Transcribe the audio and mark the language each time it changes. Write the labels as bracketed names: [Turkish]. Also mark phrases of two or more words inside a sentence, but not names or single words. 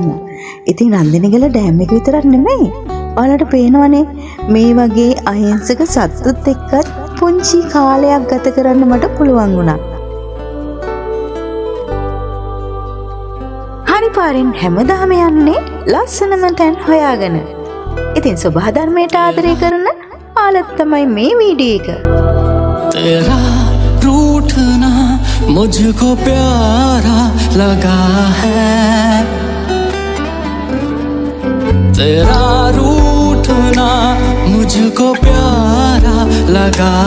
[Sinhala] ඉතින් රන්දනිගල ඩෑම් එක විතරක් නෙමෙයි. ඔයාලට පේනවනේ මේ වගේ අහිංසක සත්තුත් එක්කත් පුංචි කාලයක් ගත කරන්න මට පුළුවන් වුණා. හරි පාරෙන් හැමදාම යන්නේ ලස්සනම තැන් හොයාගෙන. ඉතින් සබහා ධර්මයට ආදරය කරන ආලත් තමයි මේ වීඩියෝ එක. [Hindi] तेरा रूठना मुझको प्यारा लगा है, तेरा रूठना मुझको प्यारा लगा